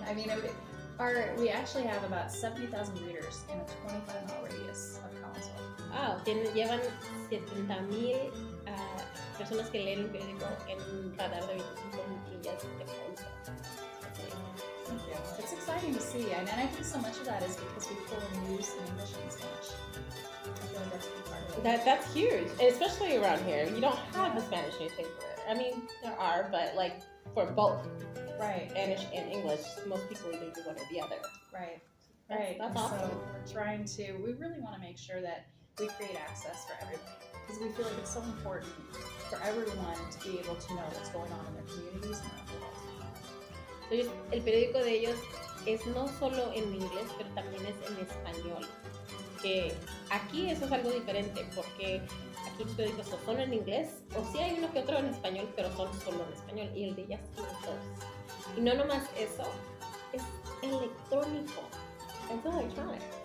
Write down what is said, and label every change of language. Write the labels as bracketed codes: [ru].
[en] I mean, we actually have about 70,000 readers in a 25-mile radius of Collinsville. [es] Wow, llevan 70,000 personas que leen el periódico en un radar de 25 millas de Collinsville. [en] Thank you. It's exciting to see, and I think so much of that is because we pull in news in English and Spanish. I feel like that's a big part of it. That's huge, and especially around here. You don't have a Spanish newspaper. I mean, there are, but like for both, right, Spanish and English, most people either do one or the other. Right. That's awesome. So we really want to make sure that we create access for everybody, because we feel like it's so important for everyone to be able to know what's going on in their communities and around the world. [es] Entonces, el periódico de ellos es no solo en inglés, pero también es en español. que aquí eso es algo diferente, porque aquí te digo, son en inglés, o sí hay uno que otro en español, pero son solo en español, y el de ellas son todos. Y no nomás eso, es electrónico, es electronic.